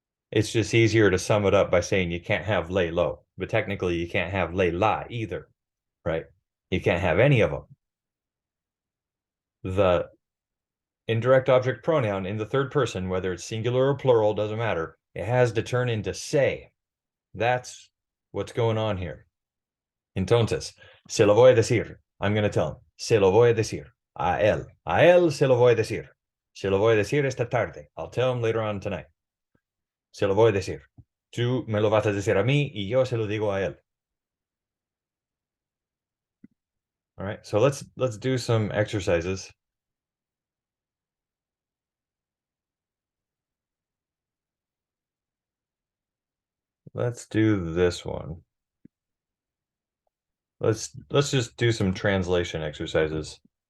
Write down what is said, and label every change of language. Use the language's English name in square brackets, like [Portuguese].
[English] It's just easier to sum it up by saying you can't have lay low, but technically you can't have lay la either, right? You can't have any of them. The indirect object pronoun in the third person, whether it's singular or plural, doesn't matter. It has to turn into say. That's what's going on here. [Spanish] Entonces, se lo voy a decir. [English] I'm going to tell him. [Spanish] Se lo voy a decir. A él. A él se lo voy a decir. Se lo voy a decir esta tarde. [English] I'll tell him later on tonight. [Spanish] Se lo voy a decir. Tú me lo vas a decir a mí y yo se lo digo a él. [English] All right, so let's do some exercises. Let's do this one. Let's just do some translation exercises.